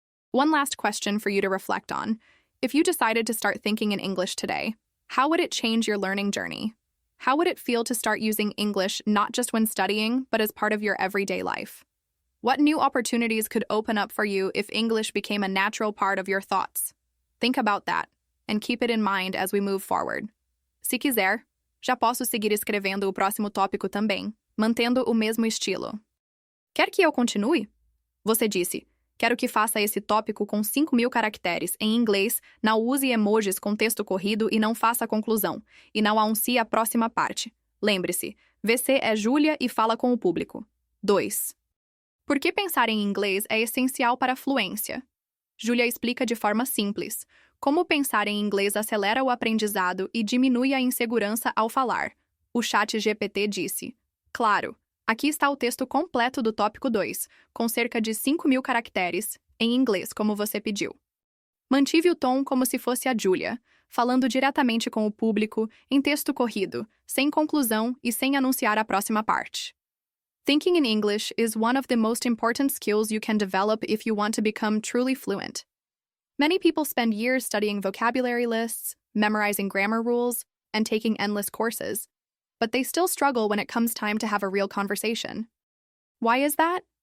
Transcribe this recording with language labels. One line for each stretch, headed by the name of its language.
English: One last question for you to reflect on. If you decided to start thinking in English today, how would it change your learning journey? How would it feel to start using English not just when studying, but as part of your everyday life? What new opportunities could open up for you if English became a natural part of your thoughts? Think about that, and keep it in mind as we move forward.
Portuguese: Se quiser, já posso seguir escrevendo o próximo tópico também, mantendo o mesmo estilo. Quer que eu continue? Você disse, quero que faça esse tópico com 5.000 caracteres em inglês, não use emojis com texto corrido e não faça conclusão, e não anuncie a próxima parte. Lembre-se, você é Júlia e fala com o público. 2. Por que pensar em inglês é essencial para a fluência? Júlia explica de forma simples como pensar em inglês acelera o aprendizado e diminui a insegurança ao falar. O chat GPT disse. Claro, aqui está o texto completo do tópico 2, com cerca de 5.000 caracteres, em inglês, como você pediu. Mantive o tom como se fosse a Júlia, falando diretamente com o público, em texto corrido, sem conclusão e sem anunciar a próxima parte.
English: Thinking in English is one of the most important skills you can develop if you want to become truly fluent. Many people spend years studying vocabulary lists, memorizing grammar rules, and taking endless courses, but they still struggle when it comes time to have a real conversation. Why is that?